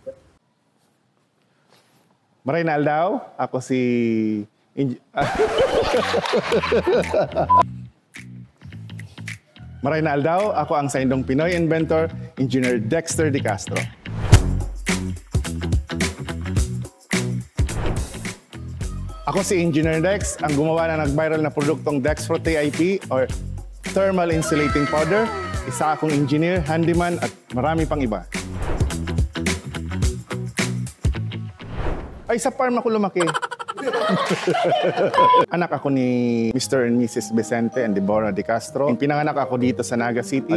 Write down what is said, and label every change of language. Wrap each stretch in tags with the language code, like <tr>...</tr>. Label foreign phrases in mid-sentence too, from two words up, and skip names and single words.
<bik>Maray na aldaw, ako si Maray na aldaw, ako ang saindong Pinoy inventor, Engineer Dexter De Castro.</bik> <tl>Ako si Engineer Dex, ang gumawa na nag-viral na produktong Dexpro TIP or</tl> <en>Thermal Insulating Powder.</en> <tl>Isa akong engineer, handyman at marami pang iba. Ay, sa farm ako lumaki. Anak ako ni</tl> <en>Mr. and Mrs.</en> <tl>Vicente and Deborah De Castro. Pinanganak ako dito sa Naga City.</tl>